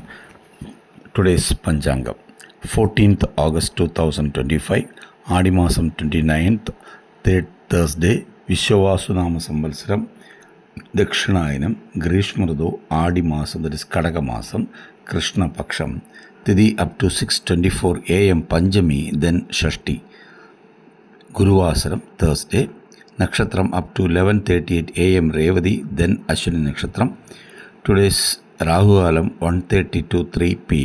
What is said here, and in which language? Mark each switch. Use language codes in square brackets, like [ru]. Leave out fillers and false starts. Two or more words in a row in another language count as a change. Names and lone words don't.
[en] Today's Panchangam, 14th August 2025, Adimasam 29th, Thursday, Vishwavasunama Samvalsaram, Dakshinayanam, Grishmarado, Adimasam, that is Kadaka Masam, Krishna Paksham, Tithi up to 6:24 a.m. Panjami, then Shashti, Guruvasaram, Thursday, Nakshatram up to 11:38 a.m. Revadi, then Ashwini Nakshatram. Today's Rahu Alam 1:30 to 3 p.m.